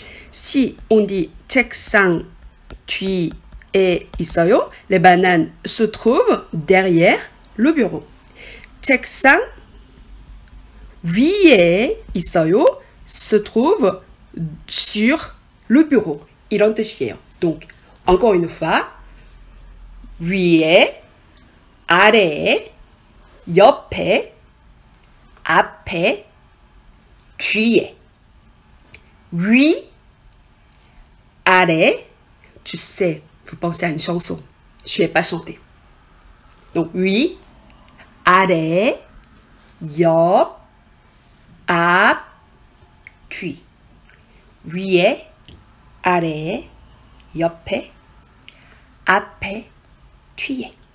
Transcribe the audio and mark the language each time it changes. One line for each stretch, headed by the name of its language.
French: Si on dit
Korean: 책상 뒤에 있어요,
French: les bananes se trouvent derrière le bureau.
Korean: 책상 위에 있어요,
French: se trouve sur le bureau.
Korean: 이런 뜻이에요.
French: Donc, encore une fois,
Korean: 위에, 아래에, 옆에, 앞에, 뒤에.
French: 위, 아래, tu sais, vous pensez à une chanson. Je ne vais pas chanter.
Korean: Donc, 위, 아래, 옆, 앞, 뒤. 위에, 아래에, 옆에, 앞에, 뒤에.